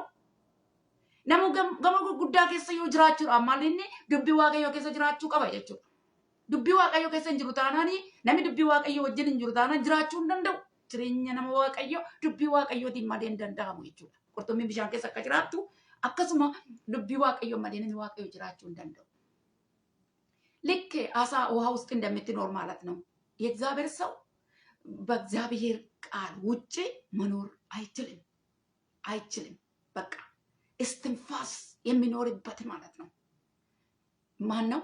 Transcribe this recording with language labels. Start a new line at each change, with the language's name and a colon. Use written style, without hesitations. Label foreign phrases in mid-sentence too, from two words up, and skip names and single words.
Oromo: Nama gamoo gurguddaa keessa yoo jiraachuudhaan maal inni dubbii waaqayyoo keessa jiraachuu qaba jechuudha. Dubbii waaqayyoo keessa hin jiru taanaan namni dubbii waaqayyoo wajjin hin jiru taanaan jiraachuu hin danda'u. Jireenya nama waaqayyoo dubbii waaqayyootiin malee hin danda'amu jechuudha. Qurxummiin bishaan keessa akka jiraattu akkasuma dubbii waaqayyoo malee namni waaqayyoo jiraachuu hin danda'u.
Amharic: ልክ አሳ ውሃ ውስጥ እንደምትኖር ማለት ነው። የእግዚአብሔር ሰው በእግዚአብሔር ቃል ውጭ መኖር አይችልም አይችልም። በቃ እስትንፋስ የሚኖርበት ማለት ነው። ማን ነው?